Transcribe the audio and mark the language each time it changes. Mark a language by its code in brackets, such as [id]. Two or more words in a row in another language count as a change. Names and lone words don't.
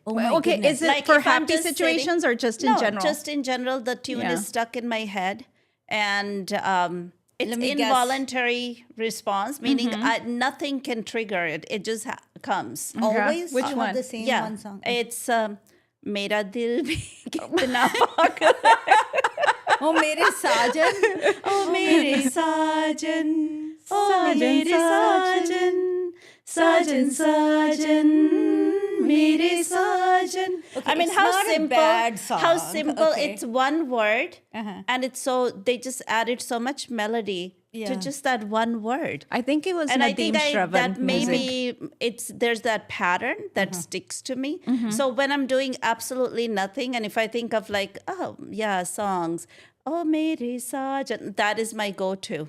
[en] Oh my Okay, goodness. is it Like, for if I'm happy just situations sitting- or just in No, general? just in general. The tune Yeah. is stuck in my head, and it's Let me guess. involuntary response, meaning nothing can trigger it. It just comes. Always? Which you one? have the same Yeah, one song? [hi] it's मेरा दिल भी कितना पागल ओह, मेरे साजन. ओह मेरे साजन, ओह मेरे साजन, साजन साजन, मेरे साजन. [en] I mean, it's how not a simple? bad How song. simple? Okay. It's one word, and it's so they just added so much melody Yeah. to just that one word. I think it was And I Nadeem think Shravan that music. maybe there's that pattern that sticks to me. So when I'm doing absolutely nothing, and if I think of like, oh yeah, songs, [hi] ओह मेरे साजन, [en] that is my go-to.